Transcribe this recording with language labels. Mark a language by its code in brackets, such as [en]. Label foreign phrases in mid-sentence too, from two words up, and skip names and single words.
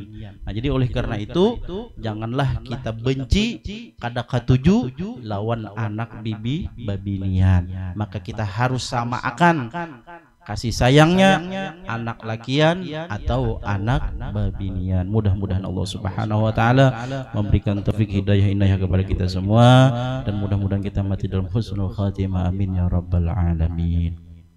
[id] Nah, jadi oleh karena itu janganlah kita benci [bjn] kada katuju lawan anak bebinian. [id] Maka kita harus sama akan kasih sayangnya anak lakian atau anak babinian. Mudah-mudahan [ar] الله سبحانه وتعالى [id] memberikan taufik hidayah inayah kepada kita semua, dan mudah-mudahan kita mati dalam [ar] حسن الخاتمة. آمين يا رب العالمين.